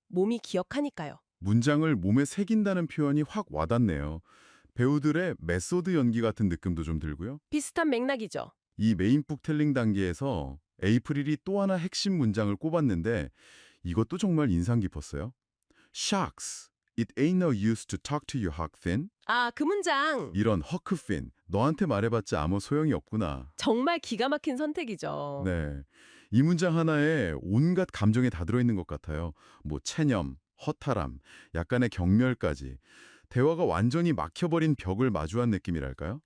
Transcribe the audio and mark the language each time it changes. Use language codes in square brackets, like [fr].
[ko] 몸이 기억하니까요. 문장을 몸에 새긴다는 표현이 확 와닿네요. 배우들의 메소드 연기 같은 느낌도 좀 들고요. 비슷한 맥락이죠. 이 메인북 텔링 단계에서 에이프릴이 또 하나 핵심 문장을 꼽았는데 이것도 정말 인상 깊었어요. [en] Shucks, it ain't no use to talk to you, Huck Finn. [ko] 아, 그 문장 이런 Huck Finn, 너한테 말해봤자 아무 소용이 없구나. 정말 기가 막힌 선택이죠. 네, 이 문장 하나에 온갖 감정이 다 들어있는 것 같아요. 뭐 체념, 허탈함, 약간의 경멸까지. 대화가 완전히 막혀버린 벽을 마주한 느낌이랄까요?